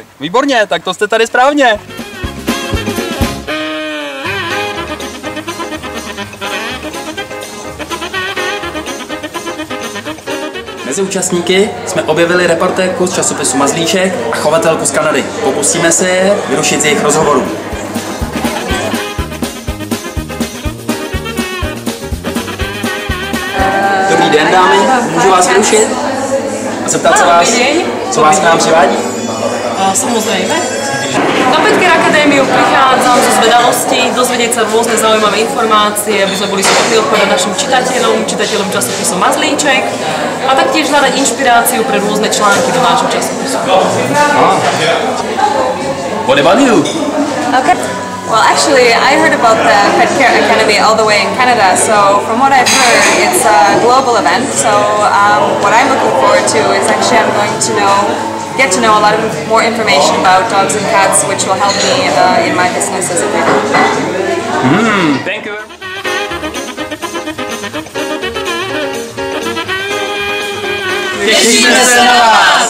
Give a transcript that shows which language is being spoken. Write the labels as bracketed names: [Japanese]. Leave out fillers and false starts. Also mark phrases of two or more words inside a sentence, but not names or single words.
[Czech] Výborně, tak to jste tady správně. Mezi účastníky jsme objevili reportérku z časopisu Mazlíček a chovatelku z Kanady. Pokusíme se je vyrušit z jejich rozhovorů. Dobrý den, dámy, můžu vás vyrušit? A zeptat se vás, co vás k nám přivádí? [Slovak] Samozrejme. Na Pet Akadémiu prichádzam zo zvedavosti, dozvedieť sa rôzne zaujímavé informácie, aby sme boli schopní odpovedať našim čitateľom časopisu Mazlíček a taktiež hľadať inšpiráciu pre rôzne články do nášho časopisu. [English] What about you? Okay. Well, actually, I heard about the Pet Care Academy all the way in Canada, so from what I've heard, it's a global event, so what I'm looking forward to is actually I'm going to get to know a lot of more information about dogs and cats, which will help me in my business as a breeder. Thank you. [Czech] Těšíme se na vás!